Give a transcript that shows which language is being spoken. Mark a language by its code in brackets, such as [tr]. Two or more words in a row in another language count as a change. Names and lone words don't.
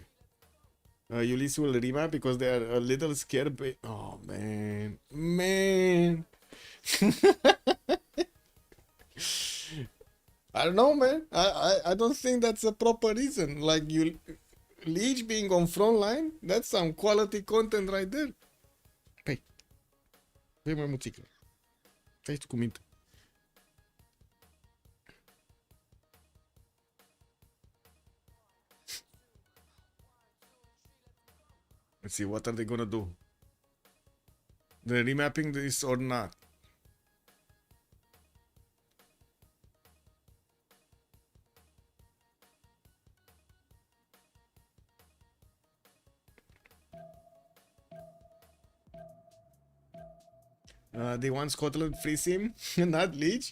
[en] Ulyss will remap because they are a little scared. Oh, man. Man. I don't know, man. I don't think that's a proper reason. Like, Leech being on front line, that's some quality content right there. [ro] Păi, păi mai muțică. Stai tu cu minte. [en] Let's see, what are they gonna do? They're remapping this or not? They want Scotland free sim, not Leech.